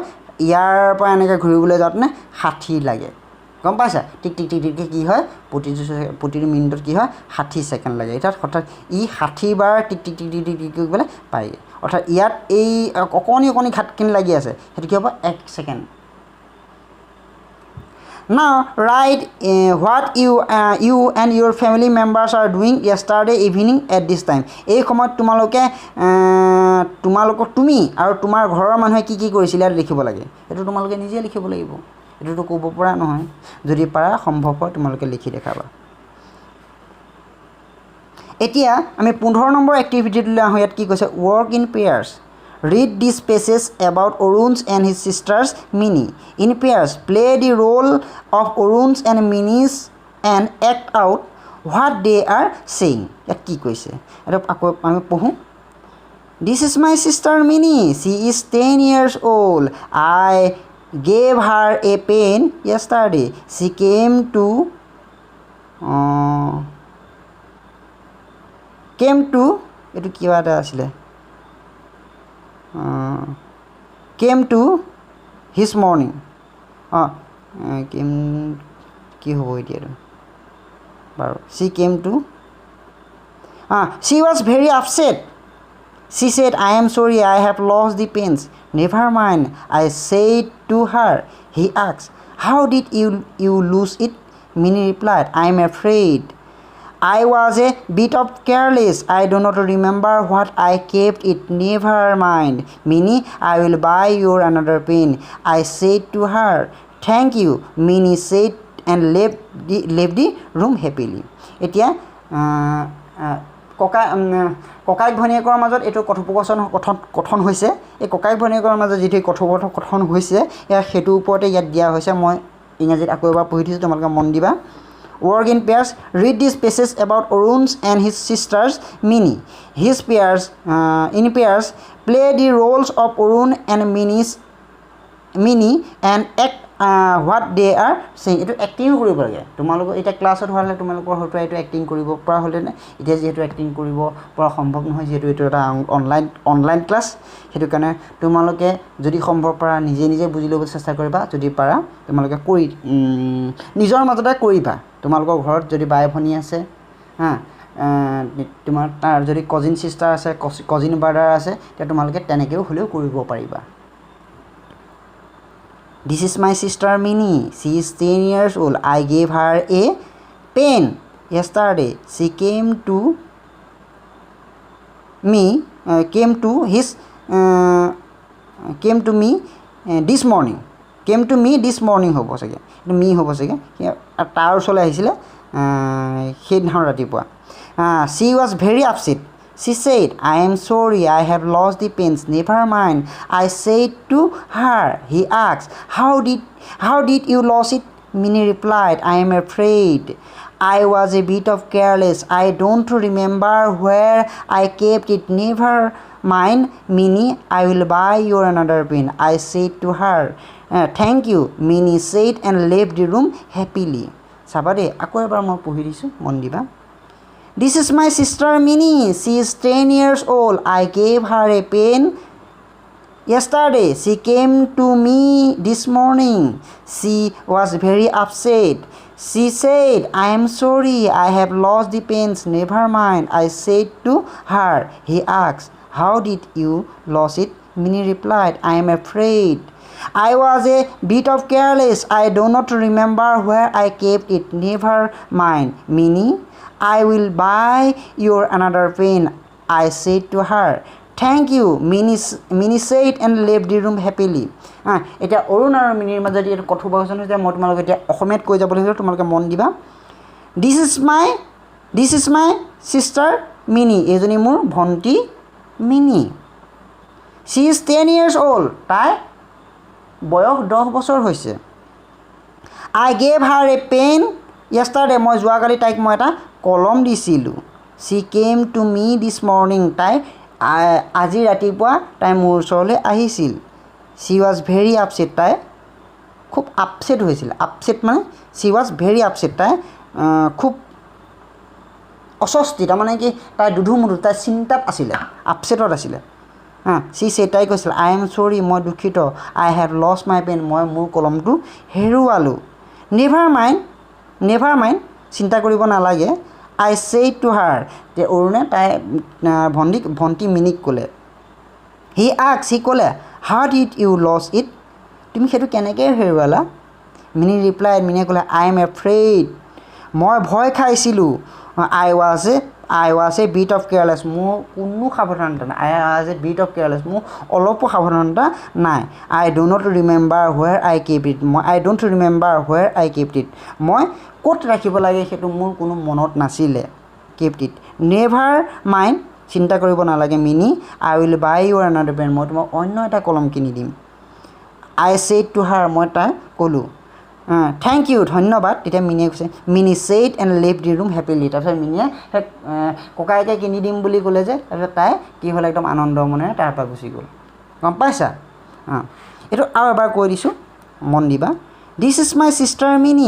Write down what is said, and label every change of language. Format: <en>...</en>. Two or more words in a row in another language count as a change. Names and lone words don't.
<as>ইয়াৰ পৰা এনেকৈ ঘূৰিবলৈ যাওঁতে 60 লাগে গম পাইছা টিক টিক টিক টিককৈ কি হয় প্ৰতিটো মিনিটত কি হয় 60 ছেকেণ্ড লাগে এতিয়া অৰ্থাৎ 60 বাৰ টিক টিক টিক টিক টিক কৰিবলৈ পায় অৰ্থাৎ ইয়াত এই অকণি ঘাটখিনি লাগি আছে সেইটো কি হ'ব 1 ছেকেণ্ড</as> <en>Now write what you and your family members are doing yesterday evening at this time.</en> <as>এই সময়ত তুমি আৰু তোমাৰ ঘৰৰ মানুহে কি কৰিছিলে লিখিব লাগে এইটো তোমালোকে নিজে লিখিব লাগিব এটোটো ক'ব পৰা নহয় যদি পাৰা সম্ভৱ হয় তোমালোকে লিখি দেখাবা এতিয়া আমি 15 নম্বৰ এক্টিভিটিটোলৈ আহোঁ ইয়াত কি কৈছে</as> <en>work in pairs read these pages about Arun's and his sisters Mini in pairs play the role of Arun's and Mini's and act out what they are saying</en> <as>ইয়াত কি কৈছে এটা আকৌ আমি পঢ়ো</as> <en>This is my sister Mini she is 10 years old I gave her a pen yesterday she came to</en> <as>এইটো কিবা এটা আছিলে</as> <en>came to his morning came</en> <as>কি হ'ব এতিয়াতো বাৰু</as> <en>she came to she was very upset she said I am sorry I have lost the pens never mind I said to her he asked how did you lose it Mini replied I am afraid I was a bit of careless. I do not remember what I kept it. Never mind. Minnie, I will buy you another pen. I said to her, thank you. Minnie said and left the room happily.</en> <as>এতিয়া ককাইক ভনীয়েকৰ মাজত এইটো কথন হৈছে এই ককাইক ভনীয়েকৰ মাজত যিটো কথোপকথন হৈছে সেইটো ওপৰতে ইয়াত দিয়া হৈছে মই ইংৰাজীত আকৌ এবাৰ পঢ়ি দিছোঁ তোমালোকে মন দিবা</as> <en>Work in pairs. Read these pages about Arun and his sisters Minnie. In pairs, play the roles of Arun and Minnie and act what they are saying. It acting</en> <as>কৰিব লাগে তোমালোক এটা ক্লাছত হ'লে তোমালোকৰ হয়তো এইটো এক্টিং কৰিব পৰা হ'লে না এতিয়া যেহেতু এক্টিং কৰিব পৰা সম্ভৱ নহয় যেহেতু এইটো এটা</as> <en>online class</en> <as>সেইটো কাৰণে তোমালোকে যদি সম্ভৱ পৰা নিজে বুজি ল'বলৈ চেষ্টা কৰিবা যদি পাৰা তোমালোকে কৰি নিজৰ মাজতে কৰিবা তোমালোকৰ ঘৰত যদি বাই ভনী আছে তোমাৰ তাৰ যদি</as> <en>cousin sister</en> <as>আছে</as> <en>cousin brother</en> <as>আছে তেতিয়া তোমালোকে তেনেকেও হ'লেও কৰিব পাৰিবা</as> <en>This is my sister Minnie. She is 10 years old. I gave her a pen yesterday. She came to me this morning. Came to me this morning</en> <as>হ'ব চাগে মি হ'ব চাগে তাৰ ওচৰলৈ আহিছিলে সেইদিনাখন ৰাতিপুৱা</as> <en>She was very upset. She said, I am sorry, I have lost the pens. Never mind. I said to her, he asked, how did you lose it? Minnie replied, I am afraid. I was a bit of careless. I don't remember where I kept it. Never mind, Minnie, I will buy you another pen. I said to her, thank you. Minnie said and left the room happily. Sabade,</en> <as>আকৌ এবাৰ মই পঢ়ি দিছোঁ মন দিবা</as> <en>This is my sister Minnie. She is 10 years old. I gave her a pen yesterday. She came to me this morning. She was very upset. She said, I am sorry, I have lost the pens. Never mind. I said to her, he asked, how did you lose it? Minnie replied, I am afraid. I was a bit of careless. I do not remember where I kept it. Never mind, Minnie. I will buy you another pen. I said to her, thank you. Minnie said and left the room happily.</en> <as>এতিয়া অৰুণ আৰু মিনিৰ মাজত এইটো কথোপকথন হৈছে মই তোমালোকে এতিয়া অসমীয়াত কৈ যাব লাগিব তোমালোকে মন দিবা</as> <en>This is my sister Minnie.</en> <as>এইজনী মোৰ ভণ্টি মিনি</as> <en>She is 10 years old.</en> <as>তাই বয়স 10 বছৰ হৈছে</as> <en>I gave her a pen yesterday.</en> <as>মই যোৱাকালি তাইক মই এটা কলম দিছিলোঁ</as> <en>She came to me this morning.</en> <as>তাই আজি ৰাতিপুৱা তাই মোৰ ওচৰলৈ আহিছিল</as> <en>She was very upset.</en> <as>তাই খুব আপছেট হৈছিল আপছেট মানে</as> <en>She was very upset.</en> <as>তাই খুব অস্বস্তি তাৰমানে কি তাই দুধুমুধু তাই চিন্তাত আছিলে আপছেটত আছিলে</as> <en>She said</en> <as>তাই কৈছিল</as> <en>I am sorry</en> <as>মই দুখিত</as> <en>I have lost my pen.</en> <as>মই মোৰ কলমটো হেৰুৱালোঁ</as> <en>Never mind</en> <as>চিন্তা কৰিব নালাগে</as> <en>I said to her.</en> <as>তে অৰুণে তাই ভণ্টি মিনিক ক'লে</as> <en>He asked.</en> <as>সি ক'লে</as> <en>How did you lose it?</en> <as>তুমি সেইটো কেনেকৈ হেৰুৱালা</as> <en>Minnie replied.</en> <as>মিনিয়ে ক'লে</as> <en>I am afraid.</en> <as>মই ভয় খাইছিলোঁ</as> <en>I was a bit of careless.</en> <as>মোৰ কোনো সাৱধানতা নাই</as> <en>I was a bit of careless.</en> <as>মোৰ অলপো সাৱধানতা নাই</as> <en>I do not remember where I kept it. I don't remember where I kept it.</en> <as>মই ক'ত ৰাখিব লাগে সেইটো মোৰ কোনো মনত নাছিলে</as> <en>kept it. Never mind.</en> <as>চিন্তা কৰিব নালাগে Minnie.</as> <en>I will buy you another pen.</en> <as>মই তোমাক অন্য এটা কলম কিনি দিম</as> <en>I said to her.</en> <as>মই তাই ক'লোঁ</as> <en>thank you.</en> <as>ধন্যবাদ তেতিয়া মিনিয়ে কৈছে</as> <en>Minnie said and left the room happily.</en> <as>তাৰপিছত মিনিয়ে ককাইকে কিনি দিম বুলি ক'লে যে তাৰপিছত তাই কি হ'ল একদম আনন্দ মনেৰে তাৰ পৰা গুচি গ'ল গম পাইছা এইটো আৰু এবাৰ কৈ দিছোঁ মন দিবা</as> <en>This is my sister Minnie.</en>